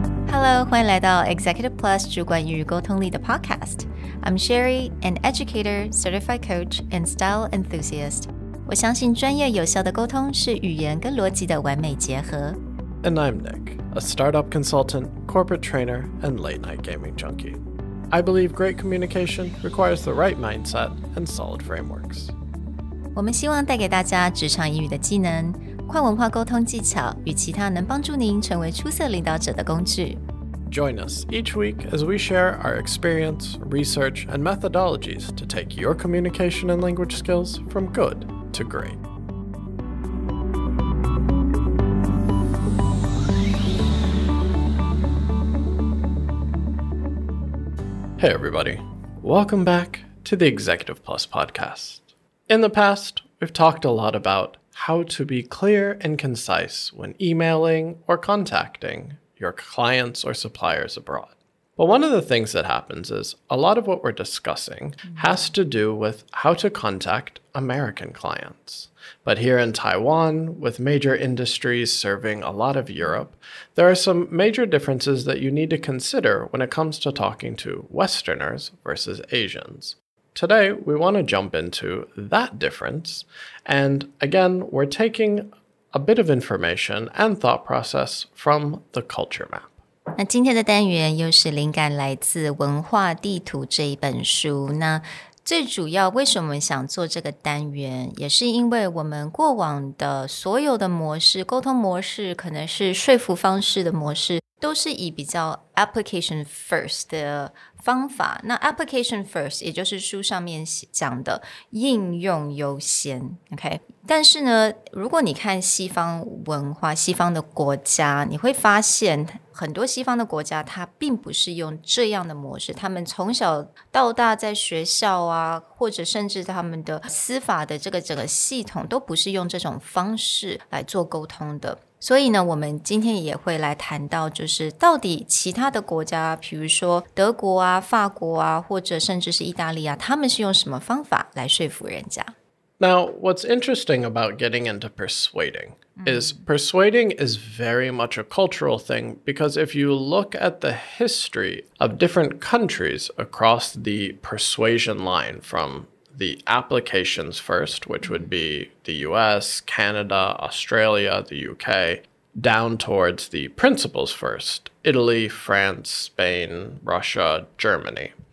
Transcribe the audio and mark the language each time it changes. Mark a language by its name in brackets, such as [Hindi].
[English] Hello， [Chinese] 欢迎来到 [English] Executive Plus [Chinese] 主管与沟通力的 [English] Podcast。I'm Sherry, an educator, certified coach, and style enthusiast. [Chinese] 我相信专业有效的沟通是语言跟逻辑的完美结合。 [English] And I'm Nick, a startup consultant, corporate trainer, and late-night gaming junkie. I believe great communication requires the right mindset and solid frameworks. [Chinese] 我们希望带给大家职场英语的技能、跨文化沟通技巧与其他能帮助您成为出色领导者的工具。 [English] Join us each week as we share our experience, research, and methodologies to take your communication and language skills from good to great. Hey everybody, welcome back to the Executive Plus podcast. In the past, we've talked a lot about how to be clear and concise when emailing or contacting your clients or suppliers abroad. But one of the things that happens is a lot of what we're discussing has to do with how to contact American clients. But here in Taiwan, with major industries serving a lot of Europe, there are some major differences that you need to consider when it comes to talking to Westerners versus Asians. Today, we want to jump into that difference. And again, we're taking a bit of information and thought process from the culture map. [Chinese] 那今天的单元又是灵感来自《文化地图》这一本书。那最主要为什么想做这个单元，也是因为我们过往的所有的模式，沟通模式，可能是说服方式的模式，都是以比较 application first 的方法。那 application first 也就是书上面讲的应用优先 OK。但是呢，如果你看西方文化，西方的国家，你会发现很多西方的国家它并不是用这样的模式，他们从小到大在学校啊，或者甚至他们的司法的这个整个系统都不是用这种方式来做沟通的。所以呢，我们今天也会来谈到，就是到底其他的国家，比如说德国啊、法国啊，或者甚至是意大利啊，他们是用什么方法来说服人家。 [English] Now, what's interesting about getting into persuading is persuading is very much a cultural thing, because if you look at the history of different countries across the persuasion line, from the applications first, which would be the US, Canada, Australia, the UK, down towards the principles first, Italy, France, Spain, Russia, Germany,